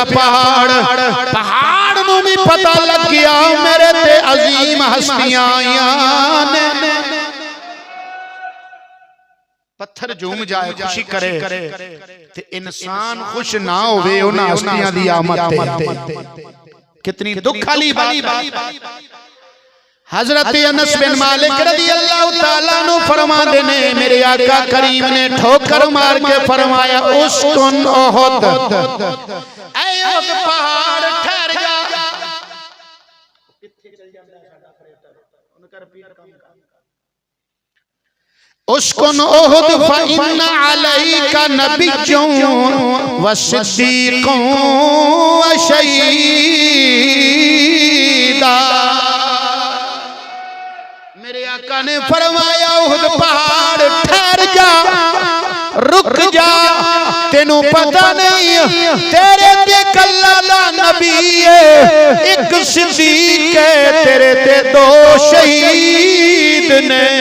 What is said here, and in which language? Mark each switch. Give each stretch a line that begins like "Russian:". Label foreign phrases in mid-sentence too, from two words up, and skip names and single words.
Punjabi: پہاڑ نوں بھی پتا لگ گیا میرے تے عظیم ہستیاں آئیاں نے. پتھر جھوم جائے خوشی کرے تے انسان خوش نہ ہووے انہاں ہستیاں دی آمد تے.
Urdu: کتنی دکھ والی بات.
Punjabi: حضرت انس بن مالک
Arabic: رضي الله تعالى عنه
Punjabi: فرماتے نے میرے آقا کریم نے ٹھوکر مار کے فرمایا
Arabic: اسكن أحد,
Punjabi: اے احد پہاڑ ٹھہر جا.
Arabic: اسكن أحد فإن عليك نبي و صديق و شهيدان.
Punjabi: میرے آقا نے فرمایا احد پہاڑ ٹھہر جا، رک جا، تینوں پتا نہیں تیرے تے کلا دا نبی ہے، ایک صدیق ہے، تیرے تے دو شہید نے.